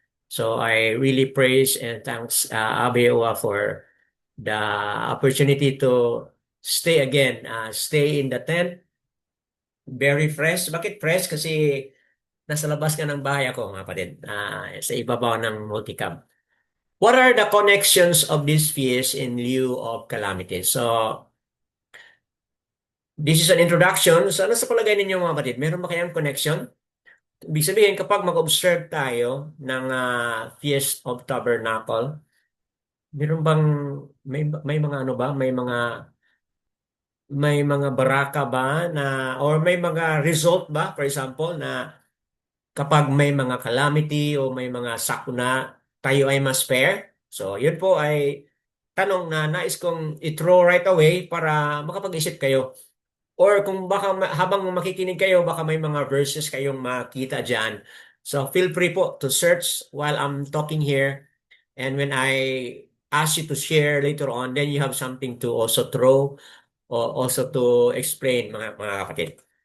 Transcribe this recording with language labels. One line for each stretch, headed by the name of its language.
English: So I really praise and thanks Abeoa for the opportunity to stay again, stay in the tent, very fresh.
Filipino: Bakit fresh? Kasi nasa labas ka ng bahay ako, mga kapatid, sa ibabaw ng multicam.
English: What are the connections of these fears in lieu of calamity? So, this is an introduction.
Filipino: So, ano sa palagay ninyo, mga kapatid? Meron ba kayang connection? Ibig sabihin, kapag mag-observe tayo ng Feast of Tabernacle, meron bang, may mga ano ba? May mga baraka ba na, or may mga result ba,
English: for example,
Filipino: na kapag may mga calamity o may mga sakuna, tayo ay mas fair. So, yun po ay tanong na nais kong i-throw
English: right away
Filipino: para makapag-isip kayo. Or kung baka habang makikinig kayo, baka may mga verses kayong makita dyan.
English: So, feel free po to search while I'm talking here. And when I ask you to share later on, then you have something to also throw or also to explain,
Filipino: mga kapatid.